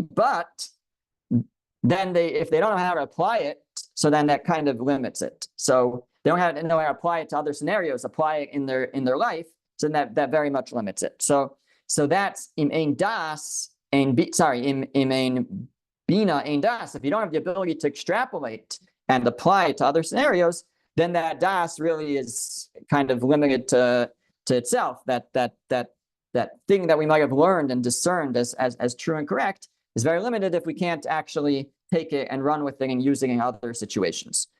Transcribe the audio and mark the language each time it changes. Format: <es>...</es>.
<en>But then if they don't know how to apply it, so then that kind of limits it. So they don't know how to apply it to other scenarios, apply it in their life. So that very much limits it. So that's</en> <he>im ein das im ein bina ein das.</he> <en>If you don't have the ability to extrapolate and apply it to other scenarios, then that das really is kind of limited to itself. That thing that we might have learned and discerned as true and correct is very limited if we can't actually take it and run with it and use it in other situations.</en>